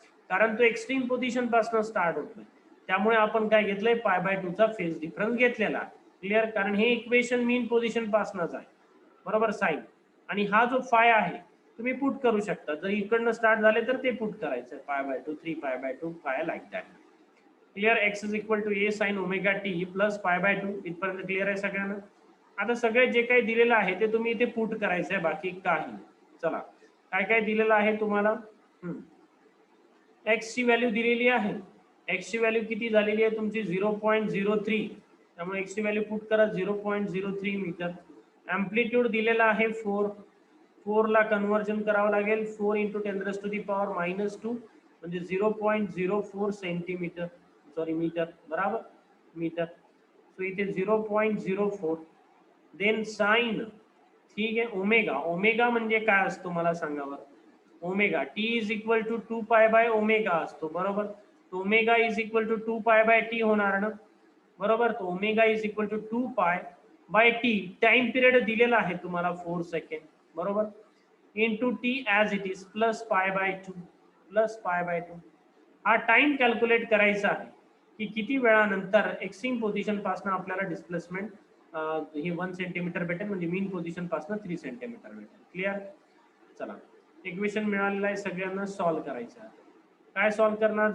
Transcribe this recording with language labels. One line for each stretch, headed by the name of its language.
Marathi: कारण तो extreme position पासून स्टार्ट होतोय, त्यामुळे आपण काय घेतलंय? π/2 चा फेज डिफरन्स घेतलेला आहे. क्लिअर? कारण हे इक्वेशन मीन पोझिशन पासूनच आहे, बरोबर. साइन आणि हा जो फाय आहे तुम्ही पुट करू शकता. जर इकडनं स्टार्ट झाले तर ते पुट करायचं, π/2 3π/2 five like that. Clear?
English: X is equal to a sine omega t plus π/2.
Marathi: इथपर्यंत क्लिअर आहे सगळ्यांना? आता सगळे जे काही दिलेलं आहे ते तुम्ही इथे पुट करायचं आहे, बाकी काही. चला, काय काय दिलेलं आहे तुम्हाला? एक्स ची व्हॅल्यू दिलेली आहे. एक्स ची व्हॅल्यू किती झालेली आहे तुमची? 0.03. त्यामुळे एक्स ची व्हॅल्यू पुट करा 0.03 मीटर. अँप्लिट्यूड दिलेला आहे 4. 4 ला कन्व्हर्जन करावं लागेल. 4 × 10⁻⁻2 म्हणजे 0.04 सेंटीमीटर, सॉरी मीटर, बराबर, मीटर. सो इथे 0.04. देन साइन, ठीक आहे. ओमेगा, ओमेगा म्हणजे काय असतो मला सांगा बरं?
English: omega t is equal to 2π/ओमेगा
Marathi: असतो, बरोबर.
English: omega is equal to 2π/t
Marathi: होणार ना, बरोबर. तो
English: Omega is equal to 2π/t.
Marathi: Time period दिलेला आहे तुम्हाला 4 सेकंड, बरोबर.
English: Into t as it is plus π/2 plus π/2.
Marathi: हा टाइम कॅल्क्युलेट करायचा आहे की किती वेळानंतर एक्स्ट्रीम पोझिशन पासून आपल्याला डिस्प्लेसमेंट हे 1 सेंटीमीटर भेटेल, म्हणजे मीन पोझिशन पासून 3 सेंटीमीटर भेटेल. क्लिअर? चला, इक्वेशन मिळालेलं आहे सगळ्यांना, सॉल्व्ह करायचं आहे. काय सॉल्व्ह करणार?